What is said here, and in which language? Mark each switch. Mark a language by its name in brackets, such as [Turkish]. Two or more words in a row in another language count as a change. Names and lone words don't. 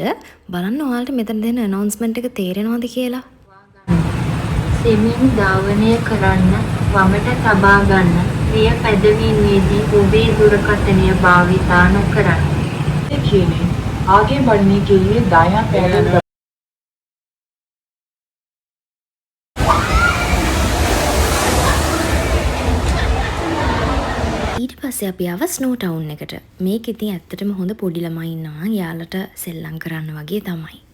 [Sinhala] බලන්න ඔයාලට මෙතන දෙන අනවුන්ස්මන්ට් එක තේරෙනවද කියලා. සෙමින් ධාවනය කරන්න, වමට තබා ගන්න, ප්‍රිය පැදවීමේදී ඔබේ දුරකථනය භාවිතා නොකරන්න. [Hindi] आगे बढ़ने के लिए दायां पैडल [Sinhala] ඊට පස්සේ අපි ආව ස්නෝ ටවුන් එකට. මේක ඉතින් ඇත්තටම හොඳ පොඩි ළමයි ඉන්නවා. යාලට සෙල්ලම් කරන්න වගේ තමයි.